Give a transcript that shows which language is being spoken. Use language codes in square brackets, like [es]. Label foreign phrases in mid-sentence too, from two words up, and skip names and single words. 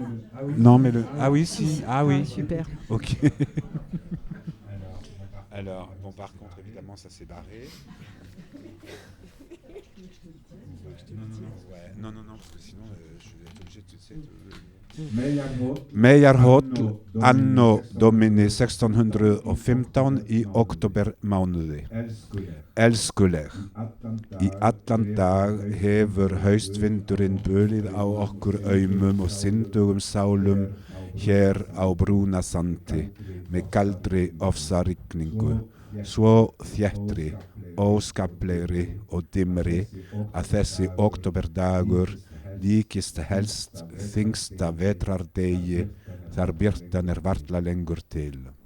[fr] Non, mais le... Ah oui, si. Ah oui. Super. Ok. Alors, bon, par contre, évidemment, ça s'est barré. Non, parce que sinon, je vais être obligé de... [is] Meyjarhóll, [la] anno domini [is] 1615 í októbermánuði. Elskuleg. Í allan dag hefur haustvindurinn bölið á okkur aumum og syndugum sálum hér á Brúnasandi með kaldri ofsarigningu, svo þéttri, óskaplegri og dimmri að þessi októberdagur líkist helst þyngsta vetrardegi þar birtan varla lengur til.